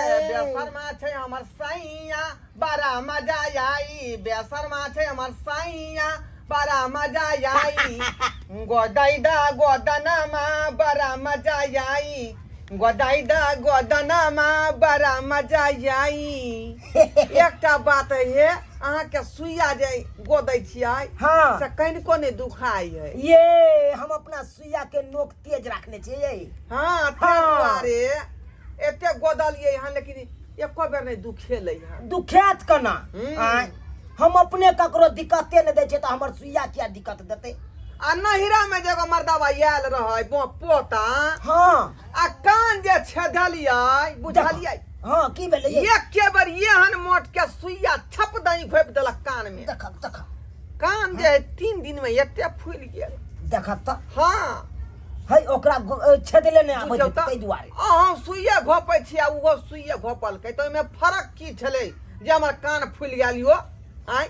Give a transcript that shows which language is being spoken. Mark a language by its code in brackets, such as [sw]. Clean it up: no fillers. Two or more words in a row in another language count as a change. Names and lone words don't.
[mai] बेसरमा छै हमर सैया बड़ा मजा आई, बेसरमा छै हमर सैया बड़ा मजा आई, गोदैदा गोदनमा बड़ा मजा आई, गोदैदा गोदनमा बड़ा मजा आई। एकटा बात है अहाँ के सुइया जे गोदै छियै हाँ से कनिको नहीं दुखाई है। ये हम अपना सुइया के नोक तेज रखने चाहिए। हाँ ताहि दुआरे एते गोदलियै हन लेकिन एको बेर नहीं दुखेलै हन। दुखैत कना हम अपने ककरो दिक्कते न दै छै तो हमर सुइया क्या दिक्कत देते। आ नहिरा में जगह मर्दावा आयल रहे पोता हाँ आ कान जे छेदलियै बुझलियै। हाँ की भेलै ये? एक के बार ये हन मोट के सुइया छप दई घोप देलक कान में। देख देख कान जे 3 दिन में एते फूल गेल। देख त हाँ है ओकरा छेदले ने आबै छै तै दुआरे। अहाँ सुइया घोपै छी आ उहो सुइया घोपलकै त ओइमे फरक की छलै जे हमर कान फूल गेल यो। आइ